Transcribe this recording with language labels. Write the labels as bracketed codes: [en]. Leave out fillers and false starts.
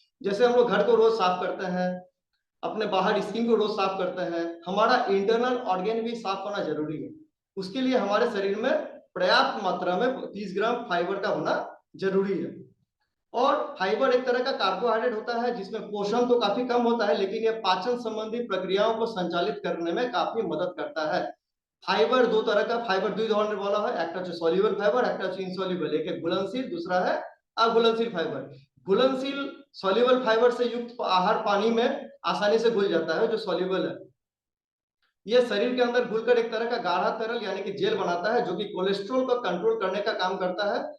[hi] जैसे हम लोग घर को रोज साफ करते हैं, अपने बाहर स्किन को रोज साफ करते हैं, हमारा इंटरनल ऑर्गन भी साफ होना जरूरी है। उसके लिए हमारे शरीर में पर्याप्त मात्रा में 30 ग्राम फाइबर का होना जरूरी है। और फाइबर एक तरह का कार्बोहाइड्रेट होता है जिसमें पोषण तो काफी कम होता है, लेकिन यह पाचन संबंधी प्रक्रियाओं को संचालित करने में काफी मदद करता है। फाइबर 2 तरह का, [bn] फाइबर 2 ধরনের বলা হয়, একটা হচ্ছে সলিউবল ফাইবার, একটা হচ্ছে ইনসলিউবল। [hi] एक है घुलनशील, दूसरा है अघुलनशील फाइबर। घुलनशील सॉल्युबल फाइबर से युक्त आहार पानी में आसानी से घुल जाता है, जो सॉल्युबल है यह शरीर के अंदर घुलकर एक तरह का गाढ़ा तरल यानी कि जेल बनाता है, जो कि कोलेस्ट्रॉल को कंट्रोल करने का काम करता है।